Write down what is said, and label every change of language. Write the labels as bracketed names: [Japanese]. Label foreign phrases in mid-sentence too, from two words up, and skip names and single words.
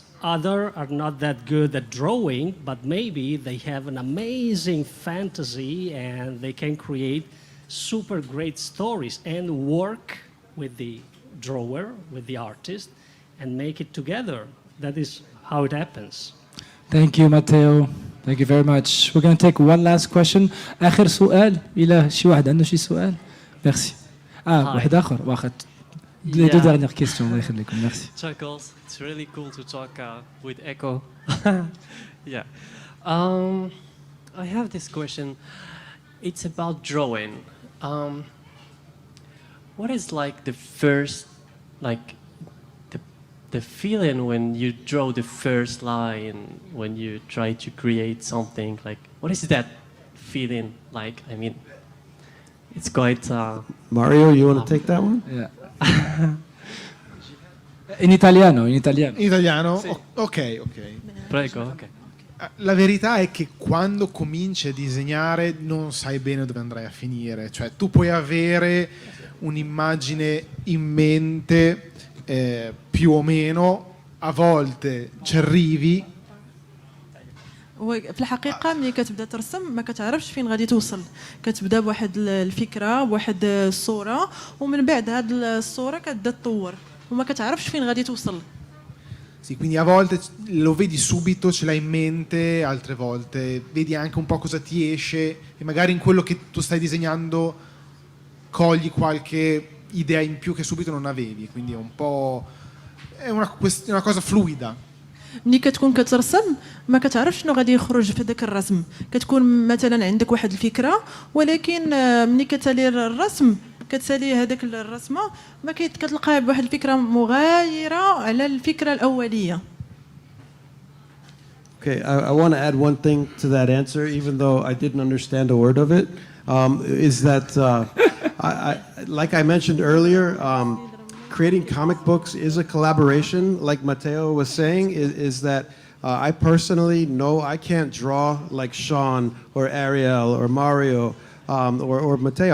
[English] Others are not that good at drawing, but maybe they have an amazing fantasy and they can create super great stories and work with the drawer, with the artist, and make it together. That is how it happens. Thank you, Matteo. Thank you very much. We're going to take one last question. [Arabic] آخر سؤال. إلى شي واحد عنده شي سؤال؟ Merci. واحد آخر. واحد. [French] Les deux dernières questions. [Arabic] الله يخليكم. [French] Merci. Chuckles. [English] It's really cool to talk with Echo. Yeah. I have this question. It's about drawing. What is like the first, like the feeling when you draw the first line, when you try to create something? Like, what is that feeling like? I mean, it's quite... Mario, you want to take that one? [Italian] Yeah. In italiano, in italiano. In italiano? Sì. Ok. Prego, ok. La verità è che quando cominci a disegnare non sai bene dove andrai a finire. Cioè, tu puoi avere un'immagine in mente più o meno, a volte ci arrivi. [Arabic] في الحقيقة ملي كتبدا ترسم ما كتعرفش فين غادي توصل، كتبدا بواحد الفكرة بواحد الصورة ومن بعد هاد الصورة كتبدا تطور وما كتعرفش فين غادي توصل. [Italian] Sì, quindi a volte lo vedi subito, ce l'hai in mente, altre volte vedi anche un po' cosa ti esce e magari in quello che tu stai disegnando cogli qualche idea in più che subito non avevi, quindi è un po' è una cosa fluida. [Arabic] ملي كتكون كترسم ما كتعرفش شنو غادي يخرج في داك الرسم، كتكون مثلا عندك واحد الفكره ولكن ملي كتالي الرسم كتسالي هذاك الرسمه ما كتلقى بواحد الفكره مغايره على الفكره الاوليه. [English] Okay, I want to add one thing to that answer, even though I didn't understand a word of it, is that, like I mentioned earlier, creating comic books is a collaboration, like Matteo was saying, is that I personally know I can't draw like Sean or Ariel or Mario or Matteo.